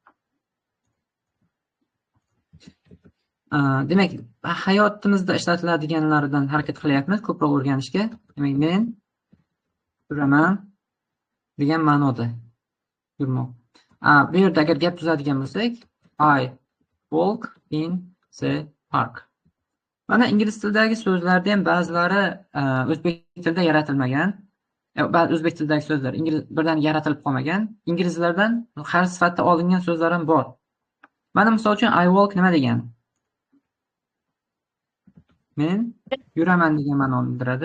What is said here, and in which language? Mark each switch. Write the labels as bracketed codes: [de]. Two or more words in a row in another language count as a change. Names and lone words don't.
[uz] Demak, hayotimizda ishlatiladiganlardan harakat qilyapmiz ko'proq o'rganishga. Demak, men yuraman degan ma'noda yurmoq. Bu yerda agar gap tuzadigan bo'lsak, [en] I walk in the park. [uz] Mana ingliz tilidagi so'zlarda ham ba'zilari o'zbek tilida yaratilmagan. O'zbek tilidagi so'zlar birdan yaratilib qolmagan. Inglizlardan harf sifatida olingan so'zlar ham bor. Mana misol uchun [en] I walk [uz] nima degani? Men yuraman degan ma'noni bildiradi.